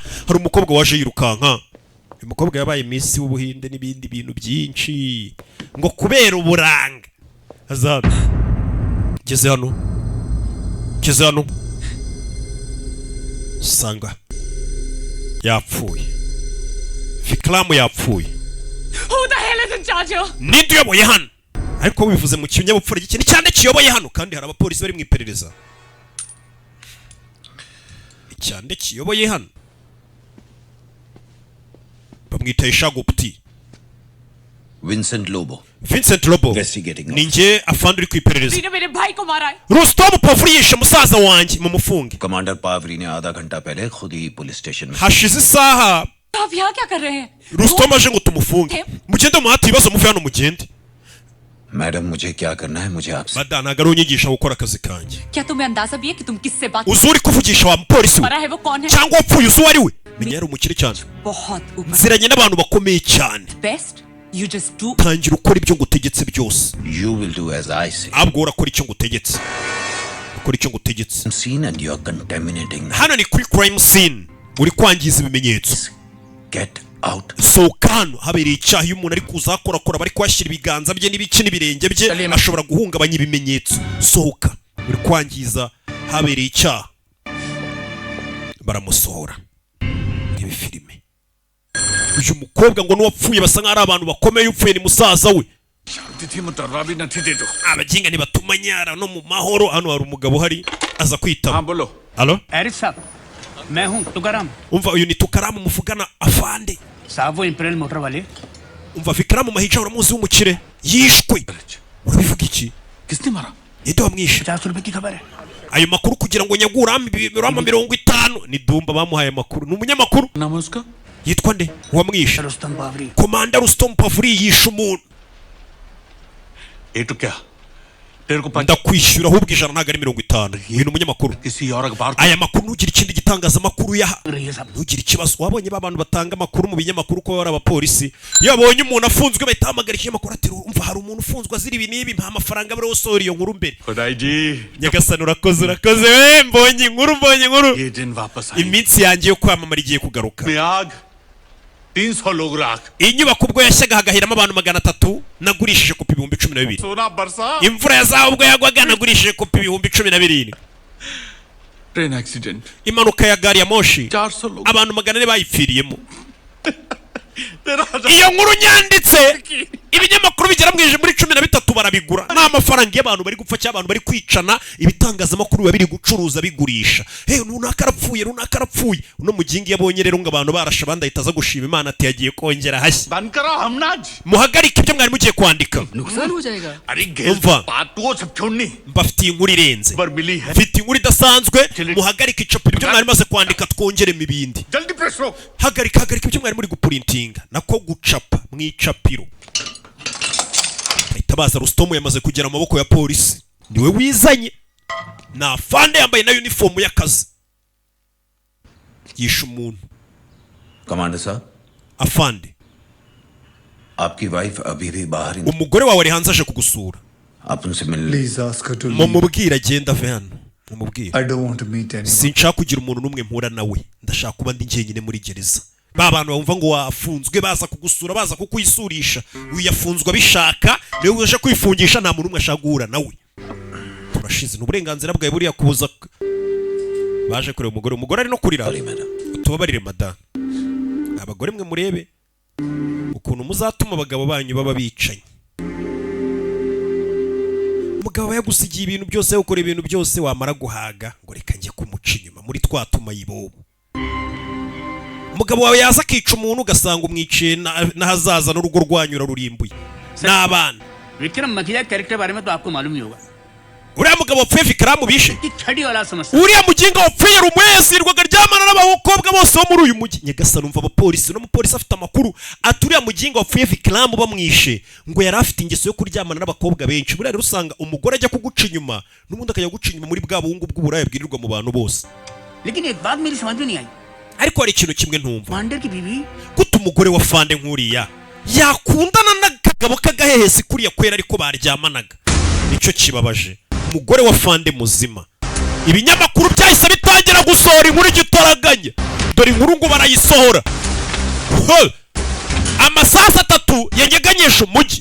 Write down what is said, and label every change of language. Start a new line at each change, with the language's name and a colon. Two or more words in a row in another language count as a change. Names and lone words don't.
Kinyarwanda: Hari umukobwa waje yirukanka. Umukobwa yabaye Miss w'Ubuhinde n'ibindi bintu byinshi ngo kubera uburanga. Azabe geze hano sanga yapfuye. Vikram yapfuye.
English: Who the hell is in charge here?
Kinyarwanda: Ninde uyoboye hano? Ariko wivuze mu kinyabupfura gikene cyane kiyoboye hano kandi hari abapolisi bari mu iperereza. Icyande kiyoboye hano. Bamwita Ishagupti. Vincent Lobo. Investigating. Ninjye afande uri ku iperereza.
Hindi: ने मेरे भाई को मारा है.
Kinyarwanda: Rustom Pavri yishe musaza wanjye mu mufunge.
Hindi: कमांडर पावरी ने आधा घंटा पहले खुद ही पुलिस स्टेशन में.
Kinyarwanda: Hashize isaha.
Hindi: आप यहाँ क्या कर रहे हैं?
Kinyarwanda: Rustom aje ngo tumufunge. Mugende muhati ibibazo muve hano mugende.
Hindi: मैडम मुझे क्या करना है मुझे आपसे.
Kinyarwanda: Badana ntago unyigisha gukora akazi kanjye.
Hindi: क्या तुम्हें अंदाजा भी है कि तुम किससे बात
Kinyarwanda: Uzuri kuvugisha wa mupolisi we.
Hindi: मरा है वो कौन है?
Kinyarwanda: Cyangwa wapfuye uzi uwo ari we. Menya yari umukire cyane.
Hindi: बहुत ऊपर.
Kinyarwanda: Nziranye n'abantu bakomeye cyane.
English: Best you just do.
Kinyarwanda: Tangira ukora ibyo ngutegetse byose.
English: You will do as I say.
Kinyarwanda: Abwo urakora icyo ngutegetse. ukora icyo ngutegetse.
English: Scene and you are contaminating.
Kinyarwanda: Hano ni kuri
English: crime scene,
Kinyarwanda: uri kwangiza ibimenyetso.
English: Get out.
Kinyarwanda: Sohoka hano, habereye icyaha. Iyo umuntu ari kuza akorakora bari kwashyira ibiganza bye n'ibiki n'ibirenge bye, ashobora guhungabanya ibimenyetso. Sohoka, uri kwangiza, habereye icyaha. Baramusohora. Ibi filime. Uyu mukobwa ngo n'uwapfuye basa nk'ari abantu bakomeye, upfuye ni musaza we. Abajinga ntibatuma nyara no mu mahoro. Hano hari umugabo hari aza kwitaba. Halo?
Hindi: एरिस साहब मैं हूँ तुकाराम
Kinyarwanda: Umva uyu ni Tukaramu muvugana afande.
Hindi: साहब वो इंपीरियल मोटर वाले
Kinyarwanda: Umva Vikaramu Mahija uramuzi w'umukire yishwe. Urabivuga iki?
Hindi: किसने मारा?
Kinyarwanda: Ninde wamwishe?
Hindi: 50 रुपए की खबर है
Kinyarwanda: Ayo makuru kugira ngo nyagurame 50 ni Dumba bamuhaye makuru. Ni umunyamakuru.
Hindi: नाम है उसका?
Kinyarwanda: Yitwa nde? Wamwishe? रुस्तम बावरी Komanda Rustom Pavuri yishe umuntu.
Hindi: ये तो क्या? तेरे को
Kinyarwanda: Ndakwishyura ahubwo ijana ntago ari 50. Uyu ni umunyamakuru.
Hindi: किसी और अखबार
Kinyarwanda: Aya makuru ntugire ikindi gitangazamakuru yaha.
Hindi: रही है साहब
Kinyarwanda: Ntugire ikibazo. Wabonye babantu batanga amakuru mu binyamakuru ko bari abapolisi. Iyo abonye umuntu afunzwe bahita hamagara ikinyamakuru ati umva hari umuntu ufunzwe azira ibi n'ibi mpa amafaranga bari wosohora iyo nkuru mbere.
Hindi: खुदाई जी
Kinyarwanda: Nyagasani urakoze we mbonye inkuru.
Hindi: ये दिन वापस आई
Kinyarwanda: Iminsi yanjye yo kwamamara igiye kugaruka.
Hindi: में आग 300 लोग राख
Kinyarwanda: Inyubako ubwo yashyaga hagahiramo abantu 300 nagurishije kopi 12,000.
Hindi: सोना बरसा
Kinyarwanda: Imvura yazaho ubwo yagwaga nagurishije kopi 17,000.
English: train accident
Kinyarwanda: Impanuka ya gari ya moshi
Hindi: 400 लोग
Kinyarwanda: abantu 400 bayipfiriyemo. Iyo nkuru nyanditse ibinyamakuru bigera mwije muri 13 barabigura. Nta mafaranga y'abantu bari gupfa cyangwa abantu bari kwicana, ibitangazamakuru biba biri gucuruza bigurisha. Runaka arapfuye. Uno mugingi yabonye rero ngo abantu barasha abandi ahita aza gushima Imana ati yagiye kongera hashya.
Hindi: बंद करो हमनाज
Kinyarwanda: Muhagarike ibyo mwari mugiye kwandika.
Hindi: नुकसान हो जाएगा अरे गेस
Kinyarwanda: Umva.
Hindi: बात तो सब छोड़नी
Kinyarwanda: Mbafitiye inkuru irenze.
Hindi: पर मिली है
Kinyarwanda: Mfite inkuru idasanzwe. Muhagarike icapiro ibyo mwari maze kwandika twongeremo ibindi.
Hindi: जल्दी प्रेस रो
Kinyarwanda: Hagarika ibyo mwari muri gupurintinga nako gucapa mwicapiro. Ahita baza Rustom yamaze kugera mu maboko ya polisi. Niwe wizanye. Na afande yambaye na uniform y'akazi. Yishe umuntu.
Hindi: कमांडर साहब
Kinyarwanda: Afande,
Hindi: आपकी वाइफ अभी भी बाहर ही
Kinyarwanda: umugore wawe ari hanze aje kugusura.
Hindi: आप उनसे मिलने
English: Please ask her to leave.
Kinyarwanda: Mumubwira agenda ave hano. Mumubwira.
English: I don't want to meet anyone.
Kinyarwanda: Sinshaka kugira umuntu n'umwe mpura nawe. Ndashaka kuba ndi njyenyine muri gereza. Ba bantu bumva ngo wafunzwe baza kugusura baza kukwisurisha. Uyu yafunzwe abishaka, niwe uje kwifungisha nta muntu umwe ashaka guhura nawe. Turashize n'uburenganzira bwawe buriya kubuza. Baje kureba umugore ari no kurira. Tubabarire madame. Abagore mwe murebe ukuntu muzatuma abagabo banyu baba bicanye. Umugabo yagusigiye ibintu byose, ukora ibintu byose, wamara guhaga ngo reka njye kumuca inyuma muri twatuma yibobo. Umugabo wawe yaza akica umuntu ugasanga umwiciye n'ahazaza n'urugo rwanyu rurimbuye n'abana.
Hindi: विक्रम मखिया कैरेक्टर बारे में तो आपको मालूम ही होगा
Kinyarwanda: Uriya mugabo wapfuye Vikaramu bishe.
Hindi: कि छड़ी वाला समस्या
Kinyarwanda: Uriya muginga wapfuye rumwesirwaga ryamana n'abakobwa bose bo muri uyu mujyi. Nyagasani umva abapolisi no mupolisi afite amakuru ati uriya muginga wapfuye Vikaramu bamwishe ngo yari afite ingeso yo kuryamana n'abakobwa benshi. Buriya rero usanga umugore ajya kuguca inyuma n'ubundi akajya guca inyuma muri bwa buhungu bw'uburaya bwirirwa mu bantu bose.
Hindi: लेकिन एक बात मेरी समझ में नहीं आई
Kinyarwanda: Ariko hari ikintu kimwe ntumva.
Hindi: मांडर की बीवी
Kinyarwanda: Gute umugore wa fande nkuriya yakundana n'akagabo k'agahehesi kuriya kwera ariko baryamanaga. Nicyo kibabaje. Umugore wa fande muzima. Ibinyamakuru byahise bitangira gusohora inkuru igitoraganya. Dore inkuru ngo barayisohora. Amasaha 3 yanyeganyesha umujyi.